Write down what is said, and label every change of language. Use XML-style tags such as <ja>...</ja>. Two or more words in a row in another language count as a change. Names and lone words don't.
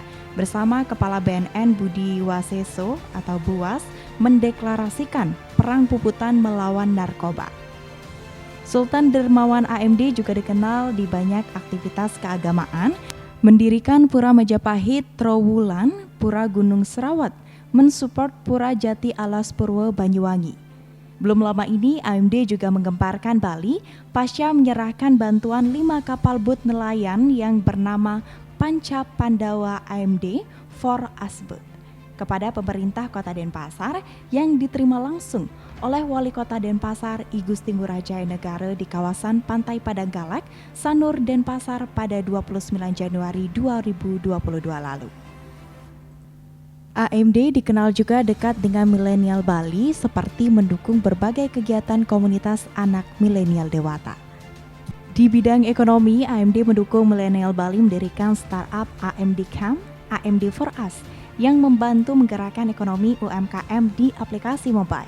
<id>Bersama Kepala BNN Budi Waseso atau Buas mendeklarasikan perang puputan melawan narkoba. Sultan Dermawan AMD juga dikenal di banyak aktivitas keagamaan, mendirikan Pura Majapahit Trowulan, Pura Gunung Serawat, mensupport Pura Jati Alas Purwo Banyuwangi. Belum lama ini AMD juga menggemparkan Bali pasca menyerahkan bantuan 5 kapal bot nelayan yang bernama Panca Pandawa AMD for Asbut kepada pemerintah Kota Denpasar yang diterima langsung oleh Wali Kota Denpasar I Gusti Ngurah Jayanegara di kawasan Pantai Padanggalak, Sanur, Denpasar pada 29 Januari 2022 lalu. AMD dikenal juga dekat dengan milenial Bali seperti mendukung berbagai kegiatan komunitas anak milenial dewata. Di bidang ekonomi, AMD mendukung milenial Bali mendirikan startup AMD Camp, AMD for Us, yang membantu menggerakkan ekonomi UMKM di aplikasi mobile.</id>